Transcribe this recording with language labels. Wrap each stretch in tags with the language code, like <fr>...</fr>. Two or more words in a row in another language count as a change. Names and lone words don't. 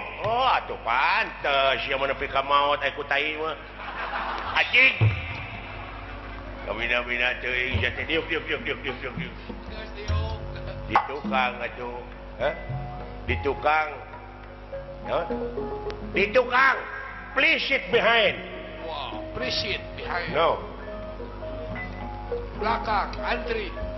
<su>Oh, atuh pantes sia mah nepi ka maot aya ku tai mah. Anjing. Kabina-bina teuing jate diuk. Geus diuk. Di tukang atuh. Di tukang. Di tukang.</su> <en>Please sit behind. Wow, please behind. No.</en> <id>Belakang, antri.</id>